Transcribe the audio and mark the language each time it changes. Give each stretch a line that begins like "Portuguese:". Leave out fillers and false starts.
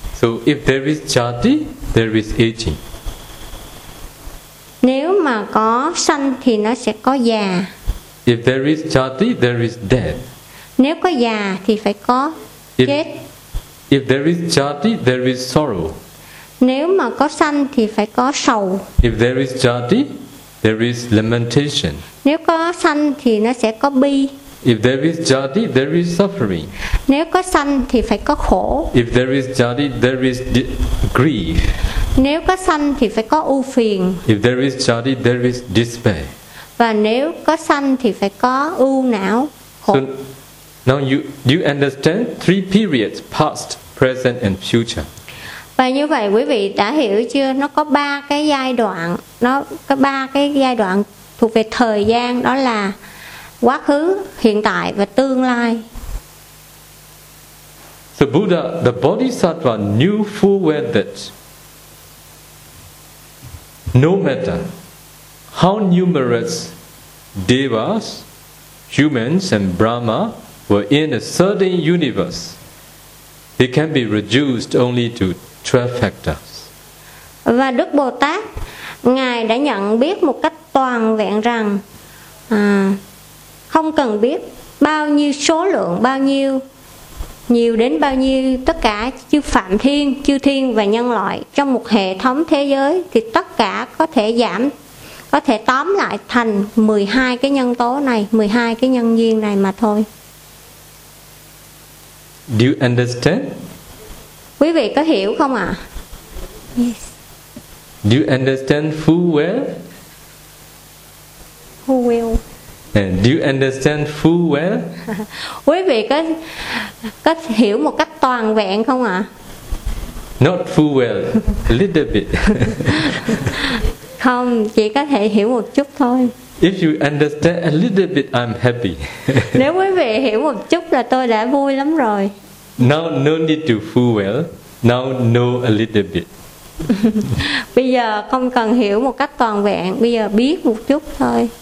English: So if there is jati, there is aging.
Vietnamese: Nếu mà có sanh thì nó sẽ có già.
English: If there is jati, there is death.
Vietnamese: Nếu có già thì phải có chết.
English: If there is jati, there is sorrow.
Vietnamese: Nếu mà có sanh thì phải có sầu.
English: If there is jati, there is lamentation.
Vietnamese: Nếu có sanh thì nó sẽ có bi.
English: If there is jati, there is suffering.
Vietnamese: Nếu có sanh thì phải có khổ.
English: If there is jati, there is grief.
Vietnamese: Nếu có sanh thì phải có ưu phiền.
English: If there is jati, there is despair.
Vietnamese: Và nếu có sanh thì phải có ưu não, khổ.
English: So, now do you understand three periods, past, present and future?
Vietnamese: Và như vậy quý vị đã hiểu chưa? Nó có ba cái giai đoạn, nó có ba cái giai đoạn thuộc về thời gian, đó là quá khứ, hiện tại và tương lai.
English: The Buddha, the Bodhisattva knew full well that no matter how numerous devas, humans and Brahma were in a certain universe, they can be reduced only to 12 factors.
Vietnamese: Và Đức Bồ Tát, Ngài đã nhận biết một cách toàn vẹn rằng không cần biết bao nhiêu số lượng, bao nhiêu, nhiều đến bao nhiêu, tất cả chư Phạm Thiên, chư Thiên và nhân loại trong một hệ thống thế giới thì tất cả có thể giảm, có thể tóm lại thành 12 cái nhân tố này, 12 cái nhân duyên này mà thôi.
English: Do you understand?
Vietnamese: Quý vị có hiểu không ạ?
English: Yes. Do you understand full well? Full well. And do you understand full well?
Vietnamese: Quý vị có hiểu một cách toàn vẹn không ạ?
English: Not full well, a little bit.
Vietnamese: Không, chỉ có thể hiểu một chút thôi.
English: If you understand a little bit, I'm happy.
Vietnamese: Nếu quý vị hiểu một chút là tôi đã vui lắm rồi.
English: Now no need to full well. Now know a little bit.
Vietnamese: Bây giờ không cần hiểu một cách toàn vẹn, bây giờ biết một chút thôi.